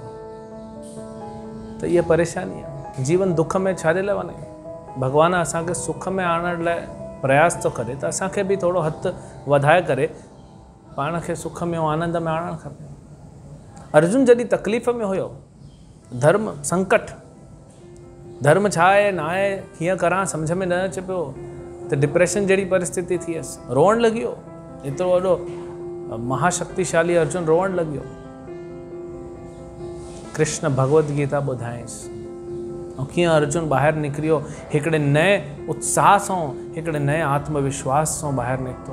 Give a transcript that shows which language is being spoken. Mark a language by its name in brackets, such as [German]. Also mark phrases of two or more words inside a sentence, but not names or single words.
[Sindhi] त इहा परेशानी आहे। जीवन दुख में छाजे लाइ वञे? भॻवान असांखे सुख में आणण लाइ प्रयास थो करे, त असांखे बि थोरो हथु वधाए करे पाण खे सुख में ऐं आनंद में आणणु खपे। अर्जुन जॾहिं तकलीफ़ में हुयो, धर्म संकट, धर्म छा आहे न आहे, कीअं करां सम्झ में न अचे पियो, त डिप्रेशन जहिड़ी परिस्थिति थी वियसि, रोअण लॻी वियो। एतिरो वॾो महाशक्तिशाली अर्जुन रोअण लॻियो। कृष्ण भगवत गीता ॿुधायईंसि ऐं कीअं अर्जुन ॿाहिरि निकिरियो हिकिड़े नए उत्साह सां, हिकिड़े नए आत्मविश्वास सां ॿाहिरि निकितो।